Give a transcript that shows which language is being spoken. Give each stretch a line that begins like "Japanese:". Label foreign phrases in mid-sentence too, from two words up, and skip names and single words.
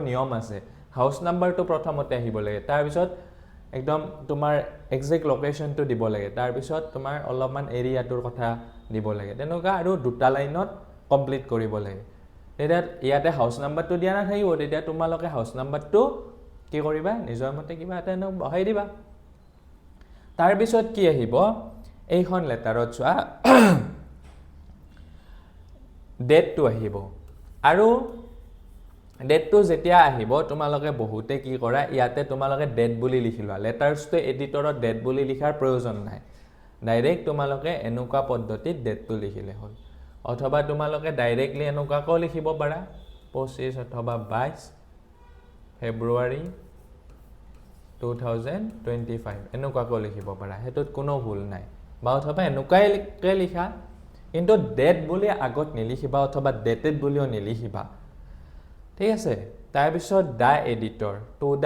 Assamese: নিয়ম আছে
English: house numberটো
Assamese: প্ৰথমতে আহিব লাগে তাৰ পিছত একদম তোমাৰ
English: exact locationটো
Assamese: দিব লাগে তাৰ পিছত তোমাৰ অলপমান এৰিয়াটোৰ কথা দিব লাগে তেনেকুৱা আৰু দুটা লাইনত কমপ্লিট কৰিব লাগে তেতিয়া ইয়াতে
English: house numberটো
Assamese: দিয়া না থাকিব তেতিয়া তোমালোকে
English: house numberটো
Assamese: কি কৰিবা নিজৰ মতে কিবা এটা ন বহাই দিবা তাৰ পিছত কি আহিব এইখন লেটাৰত চোৱা date to আহিব আৰু date to যেতিয়া আহিব তোমালোকে বহুতে কি কৰা ইয়াতে তোমালোকে date বুলি লিখিলা
English: letters to editorত
Assamese: date বুলি লিখাৰ প্ৰয়োজন নাই ডাইৰেক্ট তোমালোকে এনেকুৱা পদ্ধতিত date to লিখিলে হ'ল অথবা তোমালোকে ডাইৰেক্টলি এনেকুৱাকৈ লিখিব পাৰা 25 অথবা 22 ফেব্ৰুৱাৰী 2025 এনেকুৱাকৈ লিখিব পাৰা হেতুত কোনো ভুল নাই বা অথবা এনেকুৱাই লিখা কিন্তু ডেট বুলি আগত নিলিখিবা অথবা ডেটেড বুলিও নিলিখিবা ঠিক আছে তাৰ পিছত
English: the editor to the